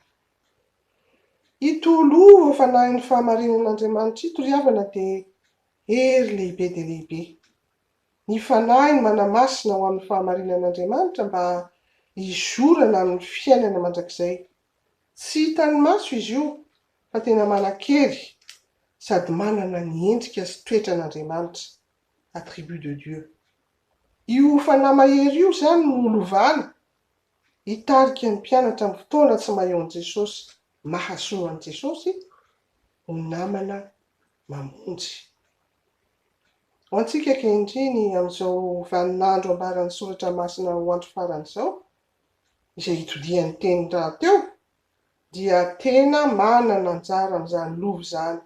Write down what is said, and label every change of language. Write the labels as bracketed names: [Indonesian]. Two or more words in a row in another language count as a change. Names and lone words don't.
[Malagasy] Ito lova fanahin'ny fahamarinan'Andriamanitra ito ry havana dia hery lehibe dia lehibe. Ny fanahy ny manamasina ho amin'ny fahamarinan'Andriamanitra mba hizorana amin'ny fiainana mandrakizay. Tsy hitan'ny maso izy io fa tena manan-kery sady manana ny endrika sy toetran'Andriamanitra, [French] attribut de Dieu. [Malagasy] Io fanahy mahery io zany no lovana hitarika ny mpianatra amin'ny fotoana tsy maheo an'i Jesosy, mahasoa an'i Jesosy, ho namana mamonjy. Ho antsika ankehitriny amin'izao vaninandro ambaran'ny soratra masina ho andro faran'izao, izay hitodian'ny teny rahateo, dia tena manana anjara amin'izany lova izany.